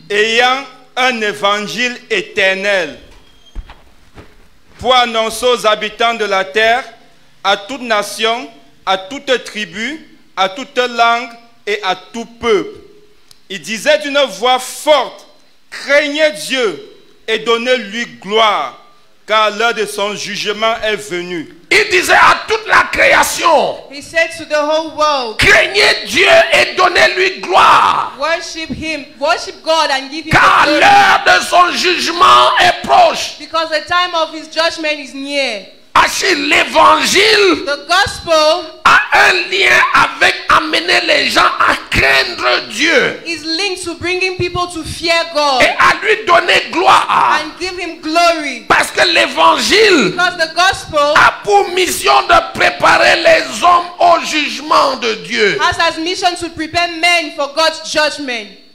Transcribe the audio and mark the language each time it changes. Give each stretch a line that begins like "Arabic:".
French: ayant un évangile éternel, pour annoncer aux habitants de la terre, à toute nation, à toute tribu, à toute langue et à tout peuple. Il disait d'une voix forte, craignez Dieu et donnez-lui gloire, car l'heure de son jugement est venue. Il disait à toute la création,
English: He said to the whole world,
French: craignez Dieu et donnez-lui gloire,
English: worship him, worship God and give him
French: car
English: the glory,
French: l'heure de son jugement est proche.
English: because the time of his judgment is near.
French: Achille, l'évangile
English: The gospel
French: a un lien avec amener les gens à craindre Dieu
English: is linked to bringing people to fear God
French: et à lui donner gloire.
English: and give him glory,
French: Parce que l'évangile
English: because the gospel
French: a pour mission de préparer les hommes au jugement de Dieu.
English: has as mission to prepare men for God's judgment.